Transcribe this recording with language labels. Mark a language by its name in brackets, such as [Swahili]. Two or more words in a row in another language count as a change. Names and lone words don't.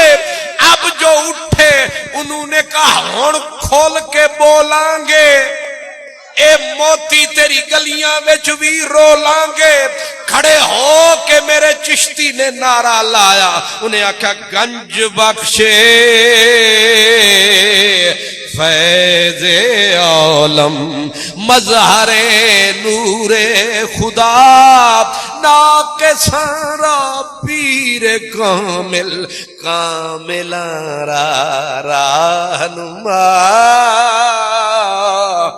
[Urdu] اب جو اٹھے انہوں نے کہا [Punjabi] ہن کھول کے بولیں گے، اے موتی تیری گلیاں وچ بھی رولیں گے۔ کھڑے ہو کے میرے چشتی نے نعرہ لایا، انہیں آکھا [Persian] گنج بخشے فیض عالم مظہر نور خدا، ناقصاں را پیر کامل کاملاں را راہنما۔